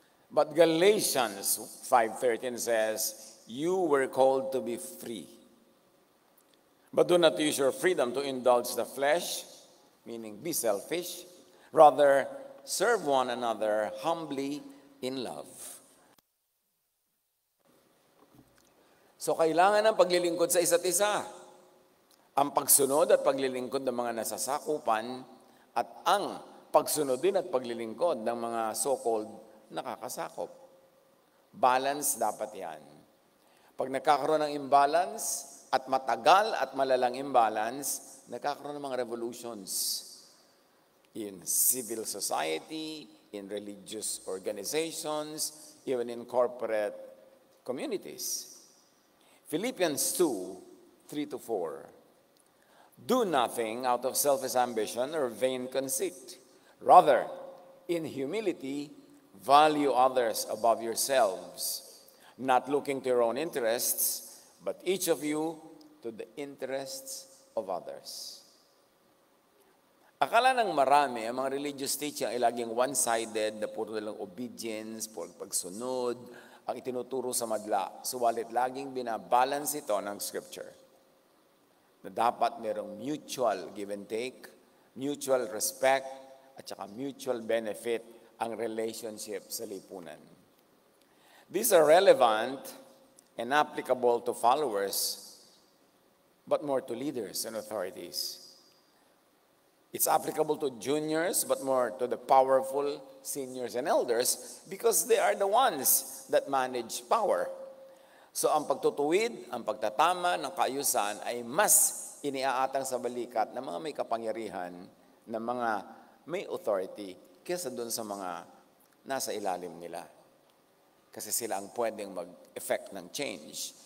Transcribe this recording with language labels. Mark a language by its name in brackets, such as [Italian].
[English] But Galatians 5:13 says, you were called to be free. But do not use your freedom to indulge the flesh, meaning be selfish. Rather, serve one another humbly in love. [Filipino] So kailangan ng paglilingkod sa isa't isa. Ang pagsunod at paglilingkod ng mga nasasakupan at ang pagsunod din at paglilingkod ng mga so-called nakakasakop. Balance dapat yan. Pag nagkakaroon ng imbalance at matagal at malalang imbalance, nagkakaroon ng mga revolutions [English] in civil society, in religious organizations, even in corporate communities. Philippians 2:3-4. Do nothing out of selfish ambition or vain conceit. Rather, in humility, value others above yourselves, not looking to your own interests, but each of you to the interests of others. [Filipino] Akala ng marami, ang mga religious teaching ay laging one-sided, na puro lang obedience, puro pagsunod, ang itinuturo sa madla. Suwalit laging binabalance ito ng Scripture. Na dapat merong [English] mutual give and take, [Filipino] mutual respect, at saka mutual benefit ang relationship sa lipunan. [English] These are relevant and applicable to followers, but more to leaders and authorities. It's applicable to juniors, but more to the powerful seniors and elders because they are the ones that manage power. [Filipino] So ang pagtutuwid, ang pagtatama ng kaayusan ay mas iniaatang sa balikat ng mga may kapangyarihan, ng mga may authority, kaysa doon sa mga nasa ilalim nila. Kasi sila ang pwedeng mag-effect ng change.